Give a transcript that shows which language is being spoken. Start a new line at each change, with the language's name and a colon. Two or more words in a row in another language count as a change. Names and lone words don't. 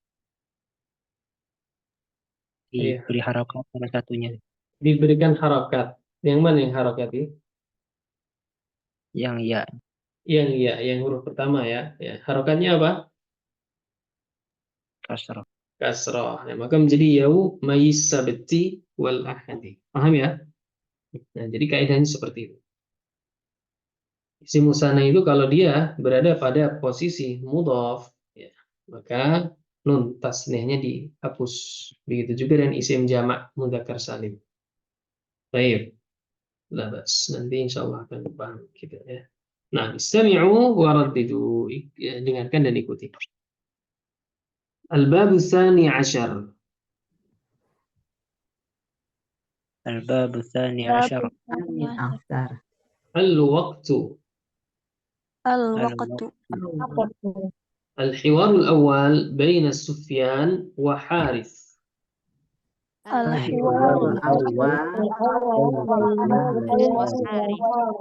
Indonesian: Iya, Diberi harokat salah satunya. diberikan harakat. Yang mana yang harakat itu? Yang ya. Yang ya, yang huruf pertama ya. Ya, harakatnya apa? Kasroh. Kasrah. Ya, maka menjadi
Arabic: يومي السبت والأحد.
Indonesian: Paham ya? Nah, jadi kaidahnya seperti itu. Isim musanna itu kalau dia berada pada posisi mudhaf, ya, maka nun tasnihnya dihapus. Begitu juga dengan isim jamak mudzakkar salim. Baik. Labas. Nanti insya Allah akan paham kita ya. Nah,
Arabic: استمعوا وردّدوا.
Indonesian: Dengarkan dan ikuti.
Arabic: الباب الثاني عشر. الباب الثاني عشر.
Indonesian: Ini asar.
Arabic: Al-waqtu. Al-waqtu. الحوار الأول بين السفيان وحارث. الحوار الأول.